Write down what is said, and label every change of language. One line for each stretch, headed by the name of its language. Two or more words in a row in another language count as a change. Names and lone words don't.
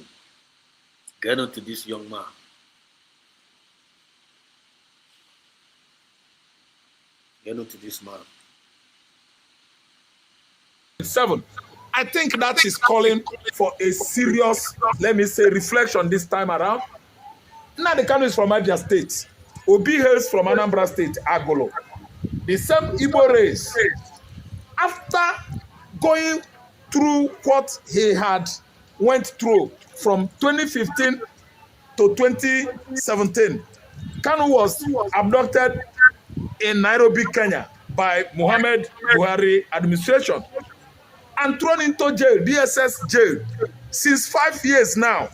English: Get on to this young man. Get on to this man. 7. I think that is calling for a serious, let me say, reflection this time around. Nnamdi Kanu is from Abia State. Obi hails from Anambra State, Agolo. The same Igbo race. After going through what he had went through from 2015 to 2017, Kanu was abducted in Nairobi, Kenya by Muhammad Buhari administration and thrown into jail, DSS jail, since 5 years now.